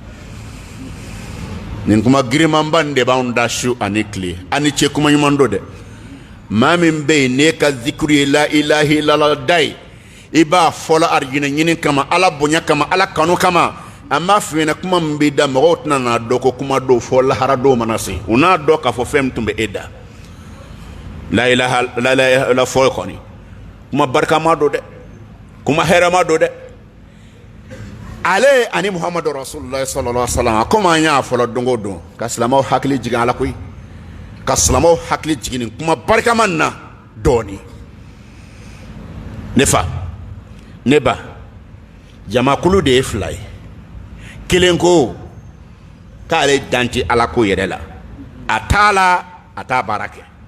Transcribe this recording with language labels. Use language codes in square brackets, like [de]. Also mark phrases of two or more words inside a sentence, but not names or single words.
[bm] nin kuma girimanba nin de b'anw da su ani tile ani cɛ kuma ɲuman don dɛ maa min bɛ yen n'e ka zikiri ye [ar] لا إله إلا الله [bm] da ye i b'a fɔla arijinɛ ɲini kama ala bonya kama ala kanu kama an b'a f'i ɲɛna kuma min b'i da mɔgɔw tɛna n'a dɔn ko kuma dɔw fɔ lahara dɔw mana se u n'a dɔn k'a fɔ fɛn min tun bɛ e da [ar] لا إله إلا الله [bm] fɔ kɔni kuma barikama don dɛ kuma hɛrɛma don dɛ ale ani [ar] محمد رسول الله صلى الله عليه وسلم [bm] komi an y'a fɔla don o don ka silamɛw hakili jigin ala koyi ka silamɛw hakili jigin nin kuma barikama nin na dɔɔni ne fa ne ba jamakulu de ye fila ye kelen ko k'ale dan tɛ ala ko yɛrɛ la a t'a la a t'a baara kɛ